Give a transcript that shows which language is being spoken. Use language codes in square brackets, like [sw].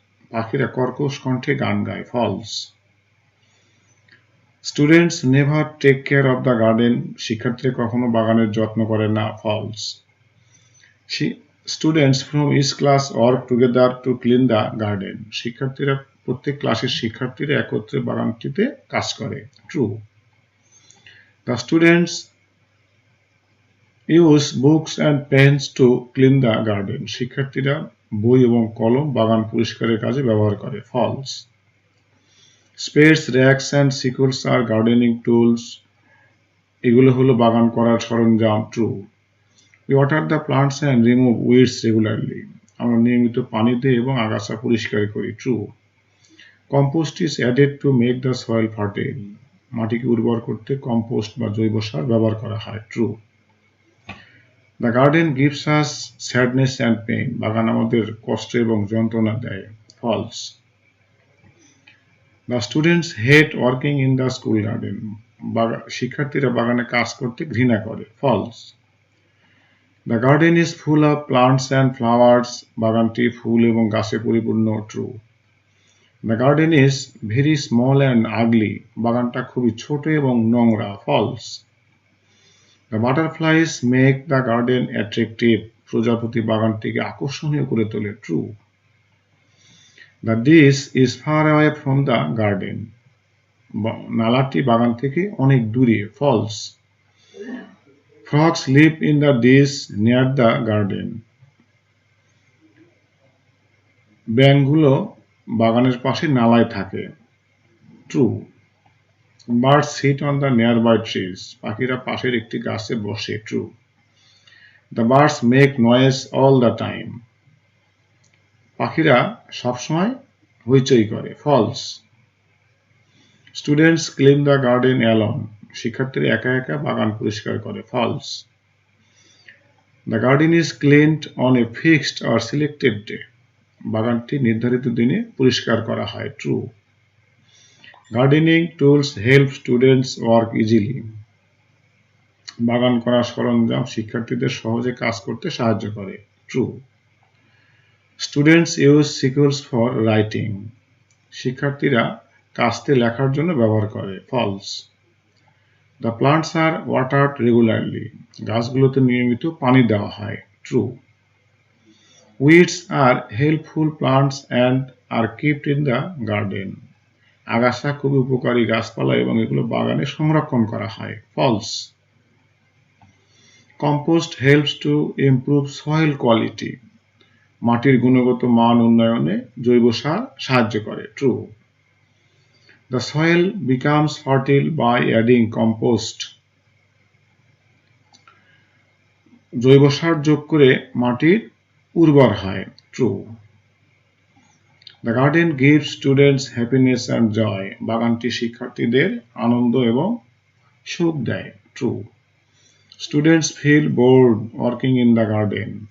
[bn] পাখিরা কর্কশ কণ্ঠে গান গায়। False. [en] Students never take care of the garden. [bn] শিক্ষার্থীরা কখনো বাগানের যত্ন করে না। [en] False. Students from each class work together to clean the garden. [bn] শিক্ষার্থীরা প্রত্যেক ক্লাসের শিক্ষার্থীরা একত্রে বাগানটিতে কাজ করে। [en] True. The students use books and pens to clean the garden. [bn] শিক্ষার্থীরা বই এবং কলম বাগান পরিষ্কারের কাজে ব্যবহার করে। [en] False. Spades, racks and sickles are gardening tools. [bn] এগুলো হলো বাগান করার সরঞ্জাম। [en] True. We water the plants and remove weeds regularly. [bn] আমরা নিয়মিত পানি দিই এবং আগাছা পরিষ্কার করি। [en] True. Compost is added to make the soil fertile. [bn] মাটিকে উর্বর করতে কম্পোস্ট বা জৈব সার ব্যবহার করা হয়। [en] True. The garden gives us sadness and pain. [bn] বাগান আমাদের কষ্ট এবং যন্ত্রণা দেয়। [en] False. The students hate working in the school garden. [bn] শিক্ষার্থীরা বাগানে কাজ করতে ঘৃণা করে। [en] False. The garden is full of plants and flowers. [bn] বাগানটি ফুল এবং গাছে পরিপূর্ণ। [en] True. The garden is very small and ugly. [bn] বাগানটা খুবই ছোট এবং নোংরা। [en] False. The butterflies make the garden attractive. [bn] প্রজাপতি বাগানটিকে আকর্ষণীয় করে তোলে। [en] True. The dish is far away from the garden. [bn] নালাটি বাগান থেকে অনেক দূরে। [en] False. Frogs live in the dish near the garden. [bn] ব্যাঙগুলো বাগানের পাশে নালায় থাকে। True. [en] Birds sit on the nearby trees. [bn] পাখিরা পাশের একটি গাছে বসে। [en] True. The birds make noise all the time. [bn] পাখিরা সবসময় হইচই করে। [en] False. Students clean the garden alone. [bn] শিক্ষার্থীরা একা একা বাগান পরিষ্কার করে। [en] False. The garden is cleaned on a fixed or selected day. [bn] বাগানটি নির্ধারিত দিনে পরিষ্কার করা হয়। [en] True. Gardening tools help students work easily. [bn] বাগান করার সরঞ্জাম শিক্ষার্থীদের সহজে কাজ করতে সাহায্য করে। [en] True. Students use sickles for writing. [bn] শিক্ষার্থীরা কাস্তে লেখার জন্য ব্যবহার করে। [en] False. The plants are watered regularly. [bn] গাছগুলোতে নিয়মিত পানি দেওয়া হয়। [en] True. Weeds are helpful plants and are kept in the garden. [bn] আগাছা খুবই উপকারী গাছপালা এবং এগুলো বাগানে সংরক্ষণ করা হয়। [en] False. Compost helps to improve soil quality. [bn] মাটির গুণগত মান উন্নয়নে জৈব সার সাহায্য করে। [en] True. The soil becomes fertile by adding compost. [bn] জৈব সার যোগ করে মাটির উর্বর হয়। True. [en] The garden gives students happiness and joy. [bn] বাগানটি শিক্ষার্থীদের আনন্দ এবং সুখ দেয়। [en] True. Students feel bored working in the garden.